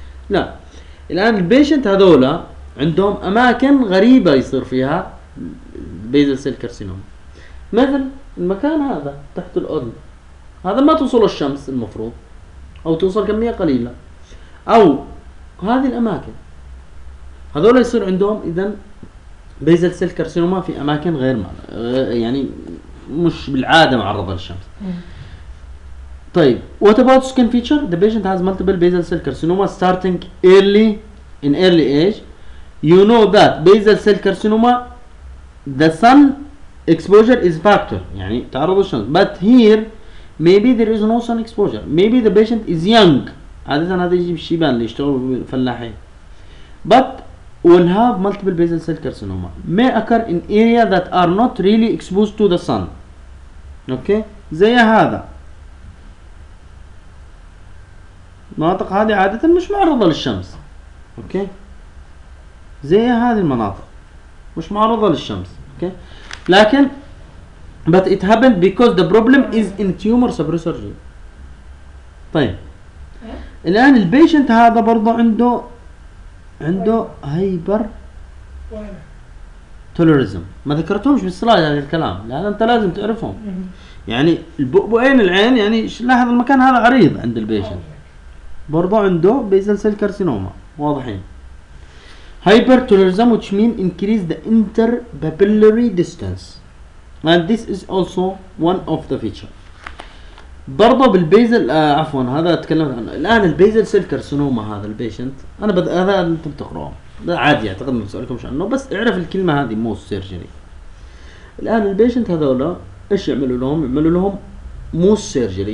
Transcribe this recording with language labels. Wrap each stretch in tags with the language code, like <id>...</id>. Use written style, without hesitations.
<ar>لا الان البيشنت هذولا عندهم اماكن غريبه يصير فيها بيزل سيل كارسينوما، مثل المكان هذا تحت الاذن، هذا ما توصل الشمس المفروض او توصل كميه قليله، او هذه الاماكن هذول يصير عندهم اذا بيزل سيل كارسينوما في اماكن غير يعني مش بالعاده معرضه للشمس.</ar> <en>طيب what about skin feature, the patient has multiple basal cell carcinoma starting early in early age, you know that basal cell carcinoma the sun exposure is factor,</en> <ar>يعني تعرض الشمس,</ar> <en>but here maybe there is no sun exposure, maybe the patient is young,</en> <ar>عاده هذا يجي بالشيبان اللي يشتغل فلاحي,</ar> <en>but will have multiple basal cell carcinoma may occur in area that are not really exposed to the sun.</en> <ar>اوكي زي هذا المناطق هذه عادة مش معرضة للشمس. اوكي زي هذه المناطق مش معرضة للشمس. اوكي لكن</ar> <en>but it happened because the problem is in tumor suppressor gene.</en> <ar>طيب الان البيشنت هذا برضو عنده هايبر توليرزم. ما ذكرتهمش بالسلايد هذا الكلام لان انت لازم تعرفهم. يعني البؤبؤين العين يعني لاحظ المكان هذا عريض عند البيشنت برضو عنده بيزل سيل كارسينوما واضحين.</ar> <en>Hypertelorism which mean increase the interpapillary distance and this is also one of the feature.</en> <ar>برضو بالبيزل عفوا هذا تكلمت عنه الان البيزل سيل كارسينوما هذا البيشنت انا هذا انتم تقرؤه عادي اعتقد ما بسألكم شو عنه بس اعرف الكلمة هذه موس سيرجري. الان البيشنت هذولا ايش يعملوا لهم؟ يعملوا لهم موس سيرجري.</ar>